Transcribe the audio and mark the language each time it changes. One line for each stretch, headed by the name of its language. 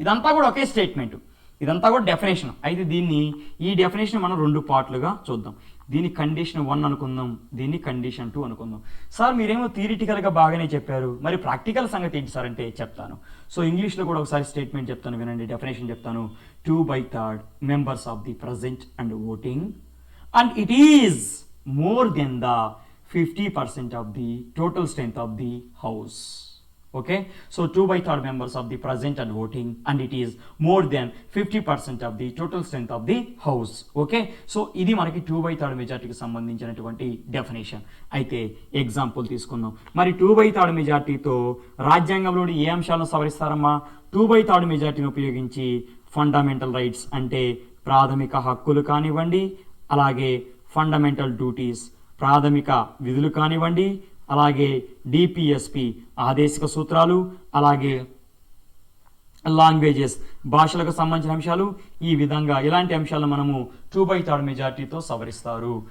Telugu: ఇదంతా కూడా ఒకే స్టేట్మెంట్, ఇదంతా కూడా డెఫినేషన్. అయితే ఈ డెఫినేషన్ మనం 2 పార్ట్లుగా చూద్దాం. దీన్ని కండిషన్ 1 అనుకుందాం, దీన్ని కండిషన్ 2 అనుకుందాం. సార్ మీరేమో థియరిటికల్గా బాగానే చెప్పారు, మరి ప్రాక్టికల్ సంగతి ఏంటి సార్ అంటే చెప్తాను. సో ఇంగ్లీష్లో కూడా ఒకసారి స్టేట్మెంట్ చెప్తాను, వినండి. డెఫినేషన్ చెప్తాను.
English: 2/3 members of the present and voting and it is more than the 50% of the total strength of the house. Okay, so 2/3 members of the present and voting and it is more than 50% of the total strength of the house.
Telugu: Okay, so ఇది మనకి 2/3 మెజార్టీకి సంబంధించినటువంటి definition. అయితే example తీసుకుందాం. మరి 2/3 మెజార్టీతో రాజ్యాంగంలోని ఏ అంశాలను సవరిస్తారమ్మా? 2/3 మెజార్టీని ఉపయోగించి ఫండమెంటల్ రైట్స్ అంటే ప్రాథమిక హక్కులు కానివ్వండి, అలాగే ఫండమెంటల్ డ్యూటీస్ ప్రాథమిక విధులు కానివ్వండి, అలాగే డిపిఎస్పి ఆదేశిక సూత్రాలు, అలాగే లాంగ్వేజెస్ భాషలకు సంబంధించిన అంశాలు, ఈ విధంగా ఇలాంటి అంశాలను మనము 2/3 మెజార్టీతో సవరిస్తారు.